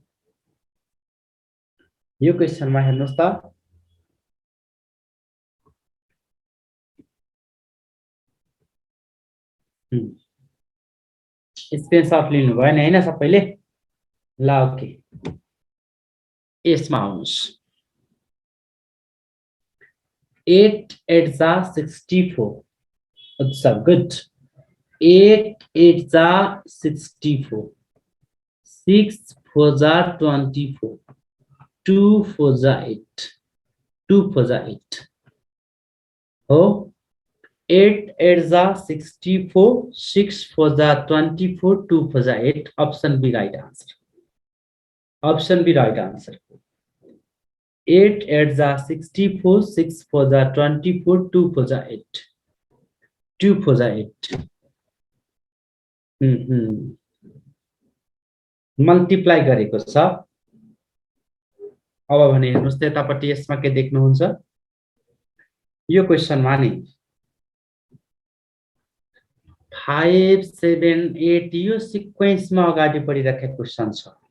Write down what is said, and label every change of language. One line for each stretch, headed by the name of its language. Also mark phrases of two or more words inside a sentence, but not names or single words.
Nepali: यो क्वेशनमा हेर्नुस् त, स्क्रिनशट लिनु भयो नि हैन सबैले? ल ओके यसमा आउनुस्।
Hindi: 8 8 जा 64 अच्छा गुड। 8 8 जा 64 6 4 जा 24 2 4 जा 8 2 4 जा 8 हो। 8 8 जा 64 6 4 जा 24 2 4 जा 8
English: option B right answer. option B right answer.
Hindi: 8 8 जा 64 6 4 जा 24 2 4 जा 8 2 4 जा 8
Nepali: मल्टिप्लाई गरेको छ। अब भने हेर्नुस् त यतापट्टि यसमा के देख्नुहुन्छ, यो क्वेशनमा नि 5 7 8 यो सिक्वेन्समा अगाडि बढिरहेको क्वेशन छ।